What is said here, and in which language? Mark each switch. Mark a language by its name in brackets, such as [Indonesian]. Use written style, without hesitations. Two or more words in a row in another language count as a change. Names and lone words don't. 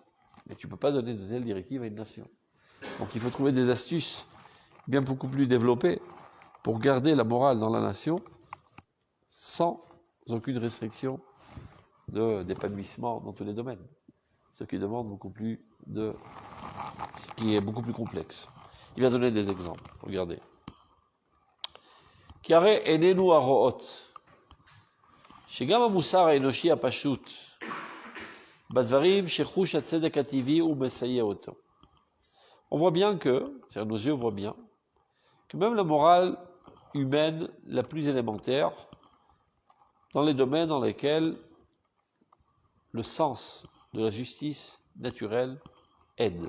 [French] Mais tu ne peux pas donner de telles directives à une nation. Donc il faut trouver des astuces bien beaucoup plus développées pour garder la morale dans la nation sans aucune restriction d'épanouissement dans tous les domaines. Ce qui demande ce qui est beaucoup plus complexe. Il va donner des exemples. Regardez. [Hebrew] כי הרי איננו הרואות, שגם המוסר האנושי הפשוט, בדברים שחוש הצדק הטבעי הוא מסייע אותו. [French] On voit bien que, c'est-à-dire nos yeux voient bien, que même la morale humaine la plus élémentaire, dans les domaines dans lesquels le sens de la justice naturelle aide.